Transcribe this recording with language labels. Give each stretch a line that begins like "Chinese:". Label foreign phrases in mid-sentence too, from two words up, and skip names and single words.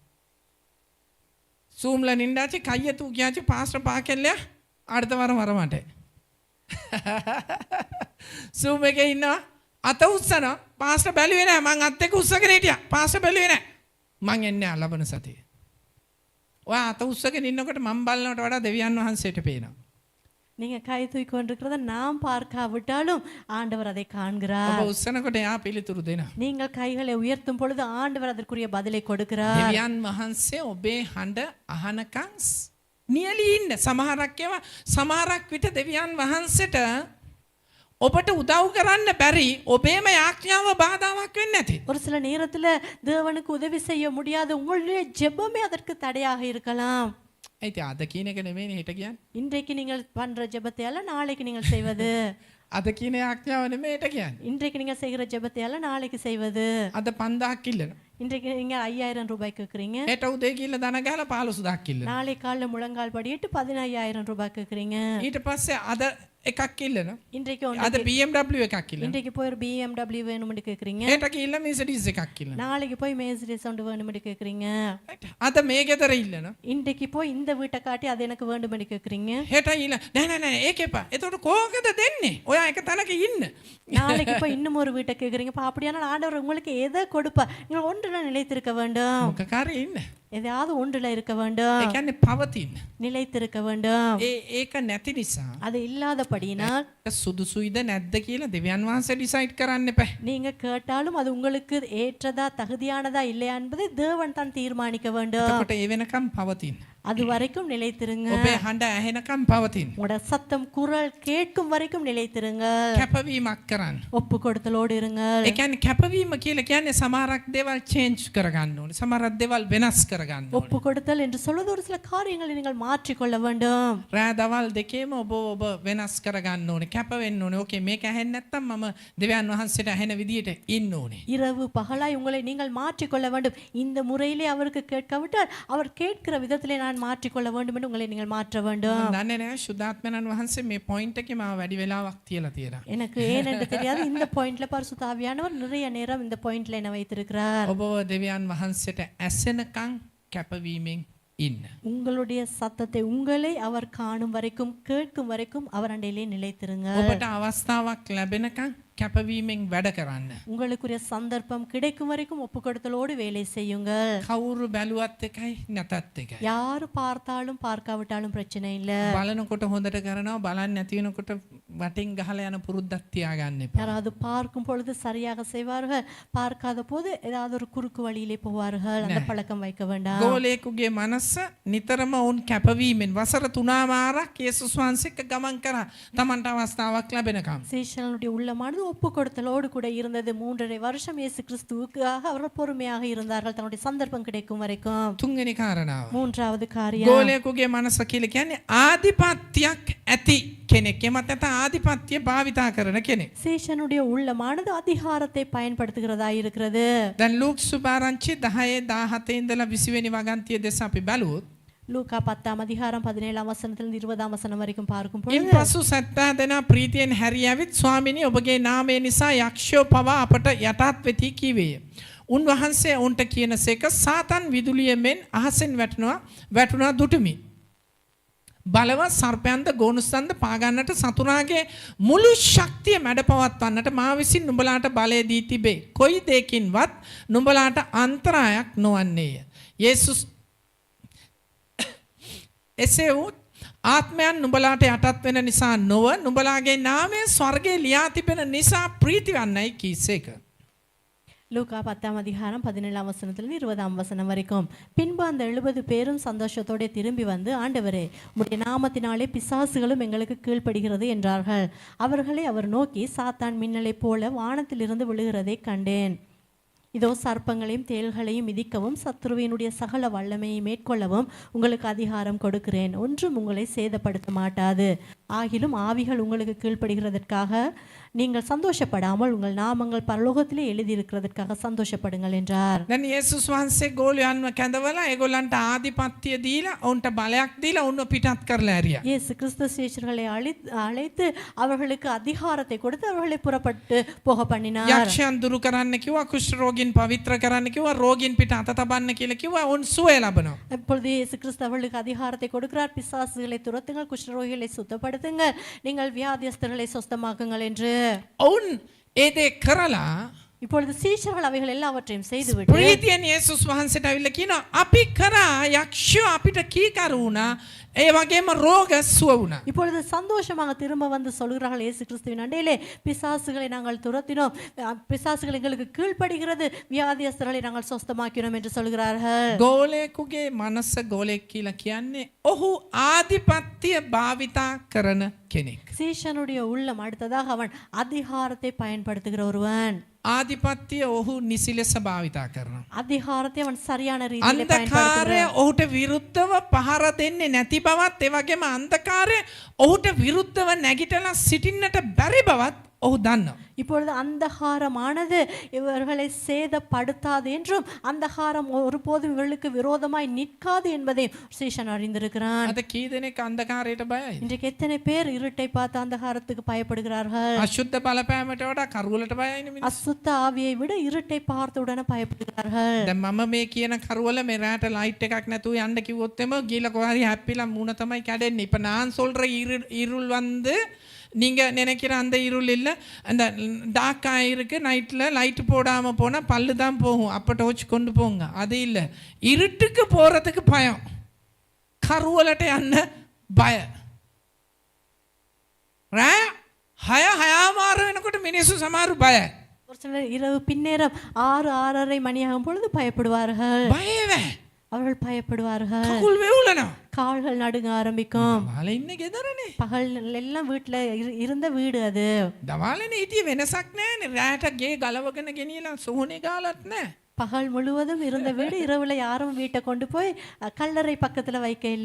Tamil: சூம்ல நின்றாச்சு, கையை தூக்கியாச்சு, பாஸ்டர் பார்க்கலையா அடுத்த வாரம் வரமாட்டேன்.
Sinhala: சூம் එකේ ඉන්නවා, අත උස්සනවා, පාස්ටර් බැලුවේ නෑ මං අත් එක්ක උස්සගෙන හිටියා පාස්ටර් බැලුවේ නෑ මං එන්නේ ලබන සතියේ ඔයා අත උස්සගෙන ඉන්නකොට මම බලනවට වඩා දෙවියන් වහන්සේට පේනවා
Tamil: நீங்க கை தூக்கி கொண்டிருக்கிறத நாம் பார்க்காவிட்டாலும் ஆண்டவர் அதை காண்கிறார்
Sinhala: ඔබ උස්සනකොට එයා පිළිතුරු දෙනවා
Tamil: நீங்கள் கைகளை உயர்த்தும் பொழுது ஆண்டவர் அதற்குரிய பதிலை கொடுக்கிறார்
Sinhala: දෙවියන් වහන්සේ ඔබේ හඬ අහනකම් නියලී ඉන්න සමහරක් විට දෙවියන් වහන්සේට ඔබට උදව් කරන්න බැරි ඔබේම යාඥාව බාධාවක් වෙන්නේ නැති.
Tamil: ஒரு சில நேரத்துல தேவனுக்கு உதவி செய்ய முடியாத உங்களுடைய ஜெபமே அதற்கு தடையாக இருக்கலாம்.
Sinhala: ඒත් අද කියන එක නෙමෙයිනේ හෙට කියන්නේ.
Tamil: இன்றைக்கு நீங்கள் பண்ற ஜெபத்தை அல்ல நாளைக்கு நீங்கள் செய்வது.
Sinhala: අද කියන යාඥාව නෙමෙයි හෙට කියන්නේ.
Tamil: இன்றைக்கு நீங்கள் செய்கிற ஜெபத்தை அல்ல நாளைக்கு செய்வது.
Sinhala: අද 5000ක් ඉල්ලනවා.
Tamil: இன்றைக்கு நீங்க 5000 ரூபாய் கேக்குறீங்க.
Sinhala: හෙට උදේ කියලා දන ගහලා 15000ක් ඉල්ලනවා.
Tamil: நாளை காலைல முழங்கால் படியிட்டு 15000 ரூபாய் கேக்குறீங்க.
Sinhala: ඊට පස්සේ අද එකක් ඉල්ලනවා.
Tamil: இன்றைக்கு
Sinhala: අද BMW එකක් ඉල්ලනවා.
Tamil: இன்றைக்கு போய் ஒரு BMW வேணும்னு கேக்குறீங்க.
Sinhala: හෙට ගිහිල්ලා Mercedes එකක් ඉල්ලනවා.
Tamil: நாளைக்கு போய் Mercedes ஒன்று வேணும்னு கேக்குறீங்க.
Sinhala: අද මේ ගෙදර ඉල්ලනවා.
Tamil: இன்றைக்கு போய் இந்த வீட்டை காட்டி அது எனக்கு வேண்டும்னு கேக்குறீங்க.
Sinhala: හෙට ඉල්ල නෑ ඒක එපා. එතකොට කොහොමද දෙන්නේ? ඔයා එක තැනක ඉන්න.
Tamil: நாளைக்கு போய் இன்னும் ஒரு வீட்டை கேக்குறீங்க. அப்படியானால் ஆண்டவர் உங்களுக்கு எதை கொடுப்பார்? நீங்கள் ஒன்றுல நிலைத்திருக்க வேண்டும்.
Sinhala: මොකකාරී ඉන්න.
Tamil: எதையாவது ஒன்றுல இருக்க வேண்டும்.
Sinhala: ඒ කියන්නේ පවතින්න.
Tamil: நிலைத்திருக்க வேண்டும்.
Sinhala: ඒක නැති නිසා
Tamil: அது இல்லாதபடியினால்
Sinhala: සුදුසුයිද නැද්ද කියලා දෙවියන් වහන්සේ ඩිසයිඩ් කරන්න එපා.
Tamil: நீங்க கேட்டாலும் அது உங்களுக்கு ஏற்றதா தகுதியானதா இல்லையா என்பதை தேவன் தான் தீர்மானிக்க வேண்டும்.
Sinhala: එතකොට ඒ වෙනකම් පවතින්න.
Tamil: அது வரைக்கும் நிலைத்திருங்க.
Sinhala: ඔබේ හඬ ඇහෙනකම් පවතින්න.
Tamil: உங்களோட சத்தம் குரல் கேட்கும் வரைக்கும் நிலைத்திருங்க.
Sinhala: කැපවීමක් කරන්න.
Tamil: ஒப்பு கொடுத்தலோடு இருங்கள்.
Sinhala: ඒ කියන්නේ කැපවීම කියලා කියන්නේ සමහරක් දේවල් චේන්ජ් කරගන්න ඕනේ. සමහරක් දේවල් වෙනස් කරගන්න ඕනේ.
Tamil: ஒப்பு கொடுத்தல் என்று சொல்வது ஒரு சில காரியங்களை நீங்கள் மாற்றிக்கொள்ள வேண்டும்.
Sinhala: රෑ දවල් දෙකේම ඔබ වෙනස් කරගන්න ඕනේ. කැප වෙන්න ඕනේ. ඕකේ මේක ඇහෙන්නේ නැත්තම් මම දෙවියන් වහන්සේට ඇහෙන විදියට ඉන්න ඕනේ.
Tamil: இரவு பகலாய் உங்களை நீங்கள் மாற்றிக்கொள்ள வேண்டும். இந்த முறையிலே அவருக்கு கேட்காவிட்டால் அவர் கேட்கிற விதத்திலே நான் மாற்றிக்கொள்ள வேண்டும் என்று உங்களை நீங்கள் மாற்ற வேண்டும்.
Sinhala: දන්නේ නැහැ සුදාත්මනන් වහන්සේ මේ පොයින්ට් එකේ මාව වැඩි වෙලාවක් තියලා තියෙනවා.
Tamil: எனக்கு ஏனென்று தெரியாது இந்த பாயிண்ட்ல பரிசுத்த ஆவியானவர் நிறைய நேரம் இந்த பாயிண்ட்ல என்ன வைத்திருக்கிறார்.
Sinhala: ඔබ දෙවියන් වහන්සේට ඇසෙනකම් කැපවීමෙන් ඉන්න.
Tamil: உங்களுடைய சத்தத்தை உங்களை அவர் காணும் வரைக்கும் கேட்கும் வரைக்கும் அவர் அண்டையிலே நிலைத்திருங்க.
Sinhala: ඔබට අවස්ථාවක් ලැබෙනකම් කැපවීමෙන් වැඩ කරන්න.
Tamil: உங்களுக்குரிய சந்தர்ப்பம் கிடைக்கும் வரைக்கும் ஒப்பு கொடுத்தலோடு வேலை செய்யுங்கள்.
Sinhala: කවුරු බැලුවත් එකයි නැතත් එකයි.
Tamil: யாரு பார்த்தாலும் பார்க்காவிட்டாலும் பிரச்சனை இல்ல.
Sinhala: බලනකොට හොඳට කරනවා බලන්න නැති වෙනකොට වටින් ගහලා යන පුරුද්දක් තියාගන්න එපා.
Tamil: யாராவது பார்க்கும் பொழுது சரியாக செய்வார்கள், பார்க்காத போது ஏதாவது ஒரு குறுக்கு வழியிலே போவார்கள். அந்த பழக்கம் வைக்க வேண்டாம்.
Sinhala: ගෝලයෙකුගේ මනස නිතරම වුන් කැපවීමෙන් වසර 3මාරක් යේසුස් වහන්සේ එක්ක ගමන් කරා. Tamanට අවස්ථාවක් ලැබෙනකම්.
Tamil: சீஷனுடைய உள்ளமானது ஒப்பு கொடுத்தலோடு கூட இருந்தது. 3.5 வருஷம் இயேசு கிறிஸ்துவுக்காக அவர்கள் பொறுமையாக இருந்தார்கள் தன்னுடைய சந்தர்ப்பம் கிடைக்கும் வரைக்கும்.
Sinhala: තුන්වෙනි කාරණාව.
Tamil: மூன்றாவது காரியம்,
Sinhala: ගෝලයෙකුගේ මනස කියලා කියන්නේ ආධිපත්‍යයක් ඇති කෙනෙක්. එමත් නැත්නම් ආධිපත්‍ය භාවිතා කරන කෙනෙක්.
Tamil: சீஷனுடைய உள்ளமானது அதிகாரத்தை பயன்படுத்துகிறதா இருக்கிறது.
Sinhala: දැන් ලූක් සුභාරංචි 10:17 ඉඳලා 20 වෙනි වගන්තිය දෙස අපි බලුවොත්
Tamil: லூக்கா 10ஆம் அதிகாரம் 17ஆம் வசனத்திலிருந்து 20ஆம் வசனம் வரைக்கும் பார்க்கும் பொழுது
Sinhala: ඉන්පසු 70 දෙනා ප්‍රීතියෙන් හැරී ඇවිත් ස්වාමිනී ඔබගේ නාමය නිසා යක්ෂයෝ පවා අපට යටත් වෙති කීවේය. උන්වහන්සේ උන්ට කියනසේක සාතන් විදුලිය මෙන් අහසෙන් වැටුණා දුටුමි. බලවත් සර්පයන්ද ගෝනුස්සන්ද පාගන්නට සතුරාගේ මුළු ශක්තිය මැඩපවත්වන්නට මා විසින් නුඹලාට බලය දී තිබේ. කොයි දෙකින්වත් නුඹලාට අන්තරායක් නොවන්නේය. යේසුස් එසේ වූත් ආත්මයන් නුඹලාට යටත් වෙන නිසා නොව නුඹලාගේ නාමය ස්වර්ගයේ ලියා තිබෙන නිසා ප්‍රීති වන්නයි කීසේක.
Tamil: லூக்கா 10ஆம் அதிகாரம் 17ஆம் வசனத்திலிருந்து 20ஆம் வசனம் வரைக்கும். பின்பு அந்த 70 பேரும் சந்தோஷத்தோட திரும்பி வந்து, ஆண்டவரே உம்முடைய நாமத்தினாலே பிசாசுகளும் எங்களுக்கு கீழ்ப்படுகிறது என்றார்கள். அவர்களை அவர் நோக்கி, சாத்தான் மின்னலை போல வானத்திலிருந்து விழுகிறதை கண்டேன். இதோ சர்ப்பங்களையும் தேள்களையும் மிதிக்கவும் சத்ருவினுடைய சகல வல்லமையை மேற்கொள்ளவும் உங்களுக்கு அதிகாரம் கொடுக்கிறேன். ஒன்றும் உங்களை சேதப்படுத்த மாட்டாது. ஆகிலும் ஆவிகள் உங்களுக்கு கீழ்ப்படுகிறதற்காக நீங்கள் சந்தோஷப்படாமல் உங்கள் நாமங்கள் பரலோகத்திலே எழுதியிருக்கிறதற்காக சந்தோஷப்படுங்கள் என்றார்.
Sinhala: දැන් යේසුස් වහන්සේ ගෝලයන්ව කැඳවලා ඒගොල්ලන්ට ආධිපත්‍ය දීලා ඔවුන්ට බලයක් දීලා ඔවුන්ව පිටත් කරලා ඇරියා.
Tamil: இயேசு கிறிஸ்து சீஷர்களை அழைத்து அவர்களுக்கு அதிகாரத்தை கொடுத்து அவர்களை புறப்பட்டு போக பண்ணினார்.
Sinhala: යක්ෂයන් දුරු කරන්න කිව්වා, කුෂ්ඨ රෝගීන් පවිත්‍ර කරන්න කිව්වා, රෝගීන් පිට අත තබන්න කියලා කිව්වා. ඔවුන් සුවය ලබනවා.
Tamil: இப்பொழுது இயேசு கிறிஸ்து அவர்களுக்கு அதிகாரத்தை கொடுக்கிறார். பிசாசுகளை துரத்துங்கள், குஷ்டரோகிகளை சுத்தப்படுத்துங்கள், நீங்கள் வியாதியஸ்தர்களை சொஸ்தமாக்குங்கள் என்று.
Sinhala: ඔවුන් ඒ දේ කරලා
Tamil: இப்பொழுது சீஷர்கள் அவைகள் எல்லாவற்றையும் செய்துவிட்டு
Sinhala: ප්‍රීතියෙන් යේසුස් වහන්සේට ඇවිල්ලා කියනවා අපි කරා යක්ෂයෝ අපිට කීකරු වුණා ඒ වගේම රෝග සුව වුණා.
Tamil: இப்பொழுது சந்தோஷமாக திரும்ப வந்து சொல்கிறார்கள் இயேசு கிறிஸ்துவின் அண்டையிலே பிசாசுகளை நாங்கள் துரத்தினோம், பிசாசுகள் எங்களுக்கு கீழ்ப்படுகிறது, வியாதியஸ்தர்களை நாங்கள் சொஸ்தமாக்கினோம் என்று சொல்கிறார்கள்.
Sinhala: ගෝලයෙකුගේ මනස ගෝලයෙක් කියලා කියන්නේ ඔහු ආධිපත්‍ය භාවිතා කරන කෙනෙක්.
Tamil: சீஷனுடைய உள்ளம் அடுத்ததாக அவன் அதிகாரத்தை பயன்படுத்துகிற ஒருவன்.
Sinhala: ආධිපත්‍ය ඔහු නිසි ලෙස භාවිතා කරනවා.
Tamil: அதிகாரத்தை அவன் சரியான ரீதியில்
Sinhala: අන්ධකාරය ඔහුට විරුද්ධව පහර දෙන්නේ නැති බවත්, ඒ වගේම අන්ධකාරය ඔහුට විරුද්ධව නැගිටලා සිටින්නට බැරි බවත් ඔහු දන්නවා.
Tamil: இப்பொழுது அந்தகாரமானது இவர்களை சேதப்படுத்தாது என்றும் அந்தகாரம் ஒருபோதும் இவர்களுக்கு விரோதமாய் நிற்காது என்பதை சீஷன் அறிந்திருக்கிறான்.
Sinhala: අද කී දෙනෙක් අන්ධකාරයට බයයි?
Tamil: இன்றைக்கு எத்தனை பேர் இருட்டை பார்த்து அந்தகாரத்துக்கு பயப்படுகிறார்கள்?
Sinhala: අශුද්ධ බලපෑමට වඩා කරුවලට බයයිනේ මිනිස්සු.
Tamil: அசுத்த ஆவியை விட இருட்டை பார்த்த உடனே பயப்படுகிறார்கள்.
Sinhala: දැන් මම මේ කියන කරුවල මේ රැට ලයිට් එකක් නැතුව යන්න කිව්වොත් එම ගිහලා කොහරි හැප්පිලා මූණ තමයි කැඩෙන්නේ.
Tamil: இப்ப நான் சொல்ற இருள் வந்து நீங்க நினைக்கிற அந்த இருள் இல்ல, அந்த டார்க்கா இருக்கு,
English: night light
Tamil: போடாம போனா பல்லு தான் போகும், அப்ப டோர்ச் கொண்டு போங்க, அது இல்ல. இருட்டுக்கு போறதுக்கு பயம்,
Sinhala: කරුවලට යන්න බය. රෑ 6:00 වෙනකොට මිනිස්සු සමහරු බයයි.
Tamil: ஒரு சிலர் இரவு பின்னேரம் 6:30 மணியாகும் பொழுது பயப்படுவார்கள்.
Sinhala: බයவே
Tamil: அவர்கள் பயப்படுவார்கள்.
Sinhala: කකුල් වෙවුලනවා.
Tamil: கால்கள் நடுங்க ஆரம்பிக்கும்.
Sinhala: දවාල ඉන්නේ ගෙදරනේ.
Tamil: பகல் எல்லாம் வீட்டுல இருந்த வீடு அது.
Sinhala: දවාලනේ හිටියේ වෙනසක් නැහැනේ. රෑට ගේ ගලවගෙන ගෙනියලා සෝනේ ගාලත් නැහැ.
Tamil: பகல் முழுவதும் இருந்த வீடு இரவுல யாரும் வீட்டை கொண்டு போய் கல்லறை பக்கத்துல வைக்க இல்ல.